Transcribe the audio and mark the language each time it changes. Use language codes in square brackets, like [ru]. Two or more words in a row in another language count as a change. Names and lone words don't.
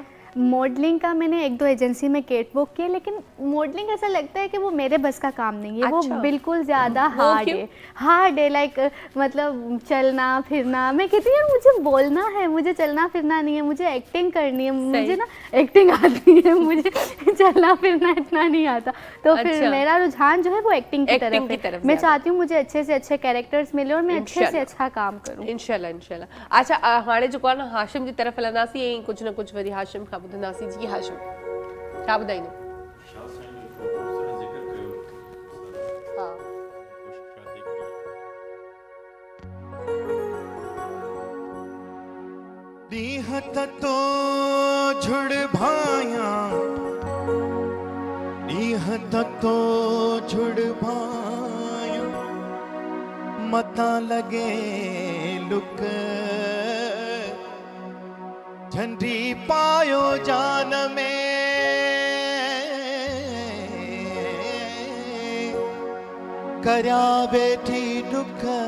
[ur] ماڈلنگ کا میں نے 1-2 ایجنسی میں [en] cat walk [ur] کیا لیکن ماڈلنگ ایسا لگتا ہے کہ وہ میرے بس کا کام نہیں ہے وہ بالکل زیادہ ہارڈ ہے لائک مطلب چلنا پھرنا میں کہتی ہوں مجھے بولنا ہے مجھے چلنا پھرنا نہیں ہے مجھے ایکٹنگ کرنی ہے مجھے نا ایکٹنگ آتی ہے مجھے چلنا پھرنا اتنا نہیں آتا تو پھر میرا رجحان جو ہے وہ ایکٹنگ کی طرف میں چاہتی ہوں مجھے اچھے سے اچھے کیریکٹرز ملیں اور میں اچھے سے اچھا کام کروں [sd] इंशाल्लाह अच्छा हाणे जो आहे न हाशिम जी तरफ़ हलंदासीं ऐं कुझु न कुझु वरी हाशिम खां ॿुधंदासीं जी हाशिम छा ॿुधाईंदो ॾींहं तो झुड़ भाया ॾींहं तो झुड़ भाया मता लगे लुक झंडी पायो जान में करया बेठी दुख